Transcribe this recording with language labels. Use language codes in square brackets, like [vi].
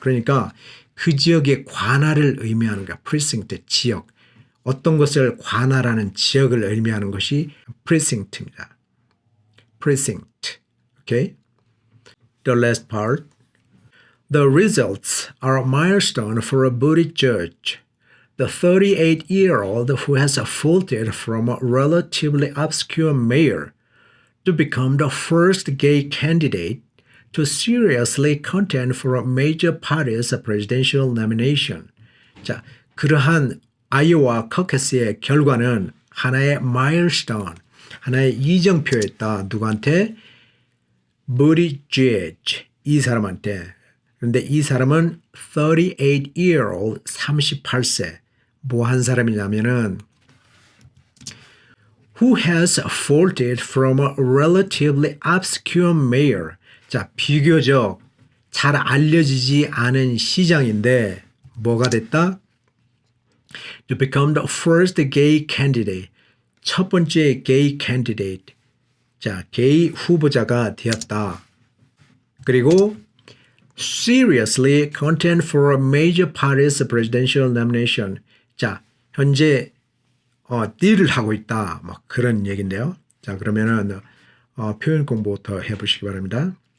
[ko] 그러니까 그 지역의 관할을 의미하는 거야. precinct 지역. 어떤 것을 관할하는 지역을 의미하는 것이 precinct입니다. [en] precinct. Okay? The last part. The results are a milestone for a Buttigieg, the 38-year-old who has vaulted from a relatively obscure mayor to become the first gay candidate to seriously contend for a major party's presidential nomination. [ko] 자, 그러한 아이오와 커커스의 결과는 하나의 마일스톤, 하나의 이정표였다. 누구한테? Buttigieg, 이 사람한테. 그런데 이 사람은 38-year-old, 38세. 뭐 한 사람이냐면은 [en] who has vaulted from a relatively obscure mayor. [ko] 자, 비교적 잘 알려지지 않은 시장인데 뭐가 됐다? [en] To become the first gay candidate. [ko] 첫 번째 gay candidate. 자, 게이 후보자가 되었다. [en] 그리고 seriously contend for a major party's presidential nomination. [ko] 자, 현재 딜을 하고 있다. 막 그런 얘기인데요. 자, 그러면은 표현 공부부터 해보시기 바랍니다.